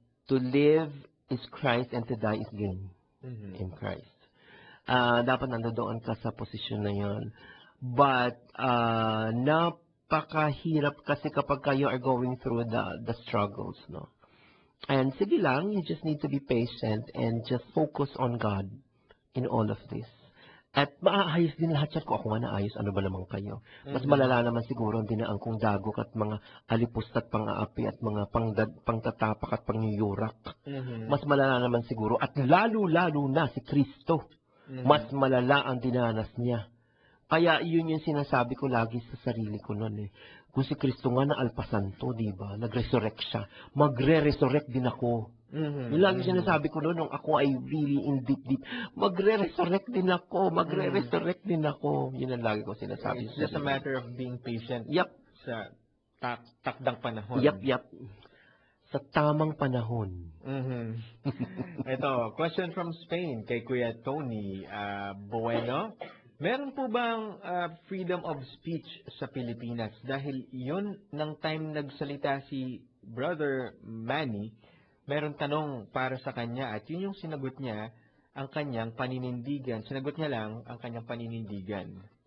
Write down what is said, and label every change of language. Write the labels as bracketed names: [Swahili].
[English] To live is Christ and to die is gain in Christ. [Filipino] Dapat nandoon ka sa posisyon na yun. [English] But, [Filipino] napakahirap kasi kapag [English] you are going through the struggles, no? And [Filipino] sige lang, [English] you just need to be patient and just focus on God in all of this. [Filipino] At maaayos din lahat yan. Kung ako nga naayos, ano ba naman kayo? Mas malala naman siguro ang dinaan kong dagok at mga alipust at pang-aapi at mga pangtatapak at pangyuyurak. Mas malala naman siguro at lalo-lalo na si Kristo. Mas malala ang dinanas niya. Kaya yun yung sinasabi ko lagi sa sarili ko noon eh. Kung si Kristo nga naalpasan to, di ba? Nag-resurrect siya. Magre-resurrect din ako. Yung lagi sinasabi ko noon, nung ako ay [English] really in deep. [Filipino] Magre-resurrect din ako. Magre-resurrect din ako. Yun ang lagi ko sinasabi. [English] It's just a matter of being patient. Yep. [Filipino] Sa takdang panahon. Yep. Sa tamang panahon. Ito, [English] question from Spain [Filipino] kay Kuya Tony Bueno. Meron po bang freedom of speech sa Pilipinas? Dahil yun, ng time nagsalita si Brother Manny, meron tanong para sa kanya at yun yung sinagot niya, ang kanyang paninindigan. Sinagot niya lang ang kanyang paninindigan.